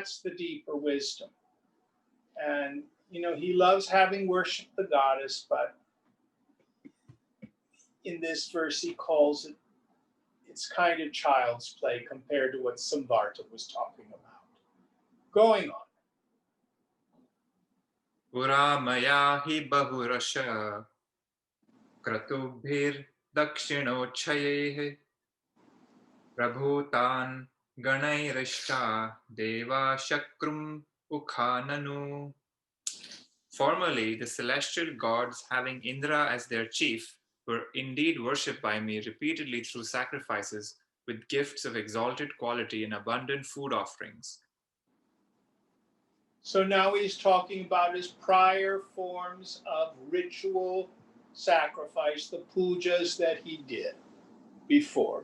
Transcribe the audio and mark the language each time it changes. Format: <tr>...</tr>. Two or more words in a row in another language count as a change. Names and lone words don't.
<en>That's the deeper wisdom. And, he loves having worshiped the goddess, but in this verse he calls it's kind of child's play compared to what Samvarta was talking about. Going on.</en> <sa>पुरा मया हि बहुशः क्रतुभिर् दक्षिणोच्चयैः प्रभूतान् नैरिष्टा देवाः शक्रमुखा नु.</sa> <en>Formerly, the celestial gods, having Indra as their chief, were indeed worshipped by me repeatedly through sacrifices with gifts of exalted quality and abundant food offerings. So now he's talking about his prior forms of ritual sacrifice, the pujas that he did before.</en>